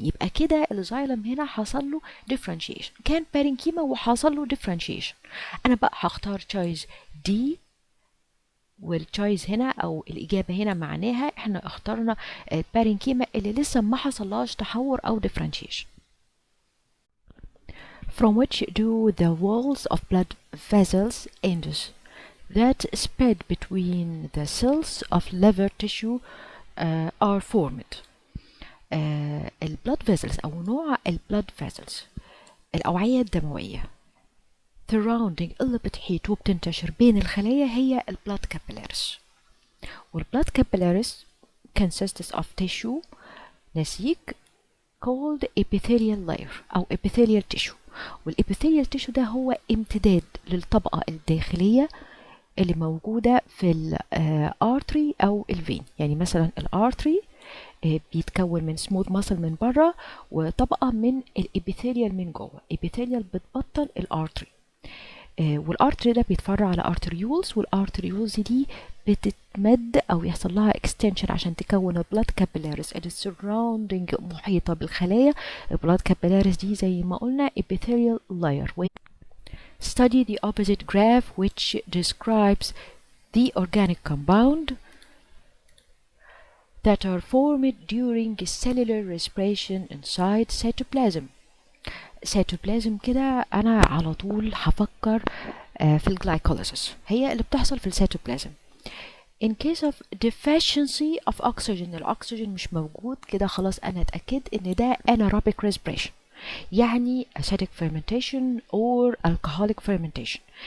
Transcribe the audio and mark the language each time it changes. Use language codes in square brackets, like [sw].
[ar] يبقى كده الزايلم هنا حصل له differentiation، كان بارينكيما وحصل له differentiation. انا بقى هختار choice دي، والتشويس هنا او الاجابه هنا معناها احنا اخترنا البارينكيما اللي لسه ما حصلهاش تحور او differentiation. [en] From which do the walls of blood vessels end that spread between the cells of liver tissue are formed. [ar] البلاد فيسلز او نوع البلاد فيسلز، الاوعيه الدمويه surrounding اللي بتحيط وبتنتشر بين الخلايا هي البلاد كابيلاريز. والبلاد كابيلاريز consists of tissue نسيج called epithelial layer أو epithelial tissue. والepithelial tissue ده هو امتداد للطبقة الداخلية اللي موجودة في الارتري أو الفين. يعني مثلا الارتري بيتكون من سموث ماسل من بره وطبقة من الابيثيليال من جوه. ابيثيليال بتبطن الارتري، والارتري ده بيتفرع على ارتريولز، والارتريولز دي بتتمد او يحصل لها اكستنشن عشان تكون البلاد كابيلاريز اللي سراوندينج محيطه بالخلايا. البلاد كابيلاريز دي زي ما قلنا epithelial layer. [en] Study the opposite graph which describes the organic compound that are formed during cellular respiration inside cytoplasm. [ar] cytoplasm كده أنا على طول هفكر في الجلايكوليسيس، هي اللي بتحصل في السيتوبلازم. [en] In case of deficiency of oxygen، [ar] الأكسجين مش موجود كده خلاص أنا أتأكد إن ده [en] anaerobic respiration، يعني acidic fermentation or alcoholic fermentation.